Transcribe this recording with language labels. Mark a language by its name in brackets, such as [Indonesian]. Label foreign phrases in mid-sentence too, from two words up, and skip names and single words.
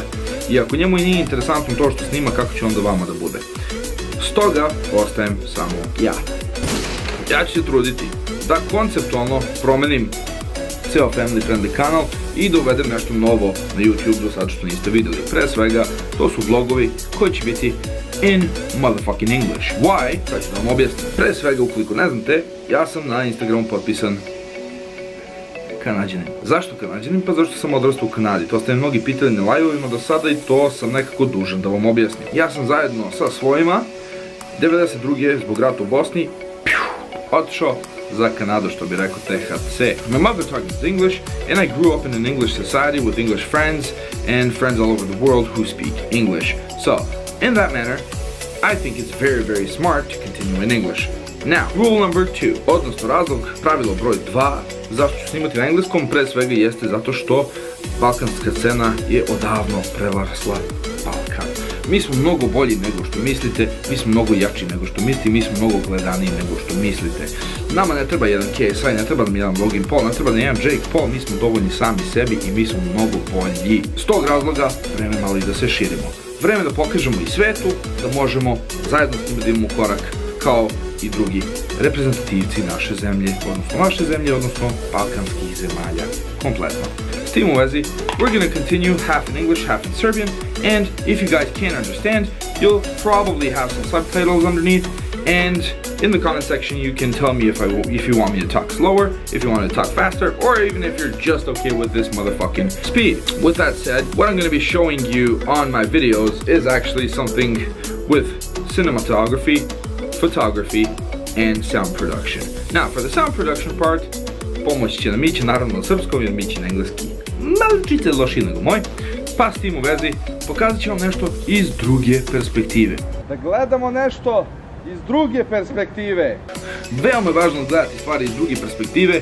[Serbian] I ako njemu i nije interesantno to što snima, kako će onda vama da bude? Stoga, ostajem samo ja. Ja ću se truditi da konceptualno promenim ceo Family Friendly kanal i da uvedem nešto novo na YouTube do sada što niste videli. Pre svega, to su vlogovi koji će biti [English] in motherfucking English. Why? [Serbian] Sad ću da vam objasnim. Pre svega, ukoliko ne znate, ja sam na Instagramu potpisan Kanadjanin. Zašto Kanadjanin? Pa zašto sam odrastao u Kanadi. To ste me mnogi pitali na live-ovima do sada i to sam nekako dužan da vam objasnim. Ja sam zajedno sa svojima 92. zbog rata u Bosni otišao za Kanadu, što bi rekao THC. [English] My mother tongue is English and I grew up in an English society with English friends and friends all over the world who speak English. So, in that manner, I think it's very smart to continue in English. Now, rule number 2, [Serbian] odnosno razlog, pravilo broj 2, zašto ću snimati na engleskom, pre svega jeste zato što balkanska scena je odavno prevarsla Balkan. Mi smo mnogo bolji nego što mislite, mi smo mnogo jači nego što mislite, mi smo mnogo gledaniji nego što mislite. Nama ne treba jedan KSI, ne treba nam jedan Logan Paul, ne treba nam jedan Jake Paul, mi smo dovoljni sami sebi i mi smo mnogo bolji. S tog razloga, vreme malo i da se širimo. Vreme da pokažemo i svetu da možemo zajedno s njima da imamo korak kao i drugi reprezentativci naše zemlje, odnosno balkanskih zemalja kompletno. S tim u vezi, [English] we're gonna continue half in English, half in Serbian, and if you guys can't understand, you'll probably have some subtitles underneath, and in the comment section you can tell me if you want me to talk slower, if you want to talk faster, or even if you're just okay with this motherfucking speed. With that said, what I'm going to be showing you on my videos is actually something with cinematography, photography, and sound production. Now, for the sound production part, [Serbian] pomoći će nam Mića, naravno na srpskom, jer Mića na engleski malčice lošiji nego moj, pa s tim u vezi pokazat ću vam nešto iz druge perspektive. Da gledamo nešto iz druge perspektive. Veoma je važno gledati stvari iz druge perspektive.